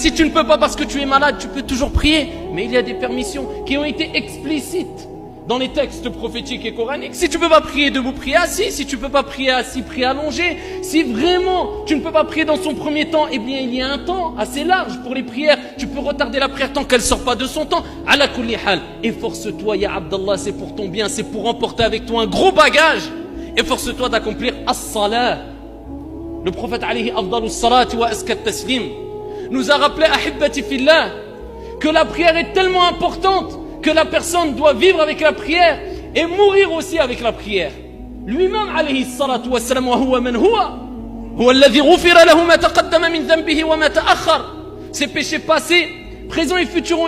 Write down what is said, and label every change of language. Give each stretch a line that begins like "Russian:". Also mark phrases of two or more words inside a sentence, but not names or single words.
French: Si tu ne peux pas parce que tu es malade, tu peux toujours prier. Mais il y a des permissions qui ont été explicites dans les textes prophétiques et coraniques. Si tu ne peux pas prier debout, prie assis. Si tu ne peux pas prier assis, prie allongé. Si vraiment tu ne peux pas prier dans son premier temps, eh bien il y a un temps assez large pour les prières. Tu peux retarder la prière tant qu'elle ne sort pas de son temps.
Arabic: على كل حال.
French: Efforce-toi, ya Abdallah, c'est pour ton bien, c'est pour emporter avec toi un gros bagage. Efforce-toi d'accomplir as-salah. Le prophète
Arabic: عليه أفضل الصلاة وأزكى التسليم
French: nous a rappelé,
Arabic: أحبتي في الله,
French: que la prière est tellement importante que la personne doit vivre avec la prière et mourir aussi avec la prière.
Arabic: Lui-même, عليه الصلاة والسلام وهو من هو الذي غفر له ما تقدم من ذنبه وما تأخر.
French: Ses péchés passés, présents et futurs